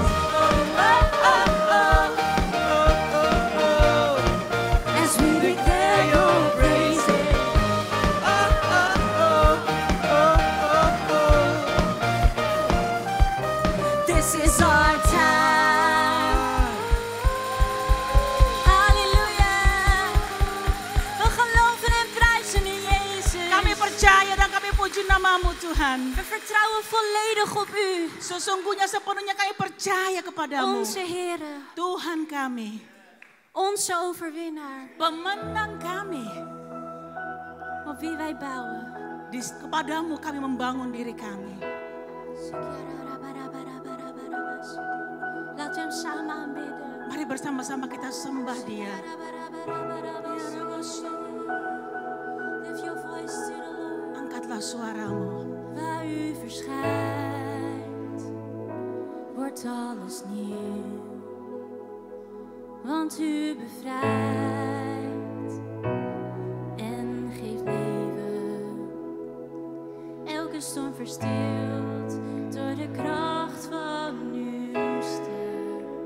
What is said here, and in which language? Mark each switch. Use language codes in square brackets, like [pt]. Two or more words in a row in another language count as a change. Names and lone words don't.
[en] As we declare your praises. This is our time. [nl] Halleluja. We geloven en prijzen in Jezus. [id] Kami percaya dan kami puji nama-Mu Tuhan. [nl] We vertrouwen volledig op U, [id] Sesungguhnya sepenuhnya kami percaya kepadamu. [nl] onze Heere, [id] Tuhan kami, [nl] onze overwinnaar, [id] pemenang kami. [nl] op wie wij bouwen. [id] Kepadamu kami membangun diri kami. [nl] Laten we hem samen aanbidden. [id] Mari bersama-sama kita sembah Dia. [en] Lift your voice to the Lord. [id] Angkatlah suaramu. [nl] Waar U verschijnt, wordt alles nieuw. Want U bevrijdt en geeft leven. Elke storm verstilt door de kracht van Uw stem.